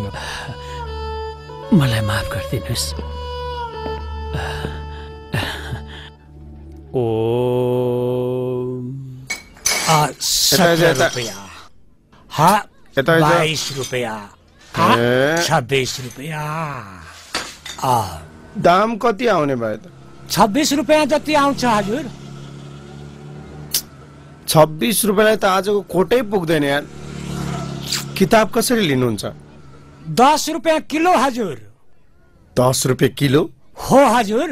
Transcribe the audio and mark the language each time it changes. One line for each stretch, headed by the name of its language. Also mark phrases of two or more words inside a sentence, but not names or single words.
Nepali: मलाई माफ गरिदिनुहोस् ओ 17 रुपया हाँ 22 रुपया हाँ 26 रुपया दाम कति आउने भयो त 26 रुपया जति आउँछ हजुर 26 रुपयालाई त आजको कोटै पुग्दैन यार किताब कसरी लिनुहुन्छ 10 रुपया किलो हजुर 10 रुपया किलो हो हजुर